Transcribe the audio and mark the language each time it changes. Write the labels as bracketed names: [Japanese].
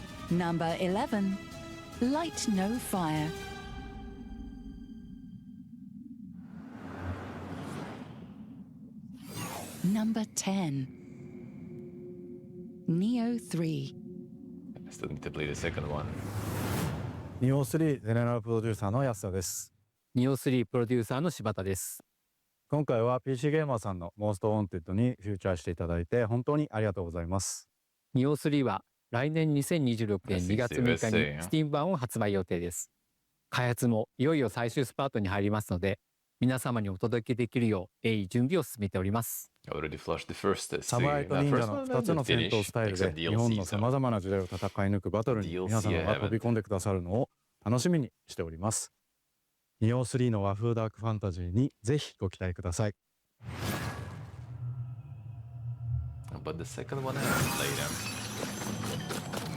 [English] Number 11, Light No Fire. Number 10, Neo 3. I still need to play the second one. [Japanese] ニオ3ゼネラルプロデューサーの安田です。ニオ3プロデューサーの柴田です。今回は PC ゲーマーさんのモーストウォンテッドにフューチャーしていただいて本当にありがとうございます。ニオ3は来年2026年2月6日に Steam 版を発売予定です。開発もいよいよ最終スパートに入りますので、皆様にお届けできるよう鋭意準備を進めております。サムライと忍者の2つの戦闘スタイルで日本のさまざまな時代を戦い抜くバトルに皆様が飛び込んでくださるのを楽しみにしております。ニオ3の和風ダークファンタジーにぜひご期待ください。 [English] But the second one I haven't played them.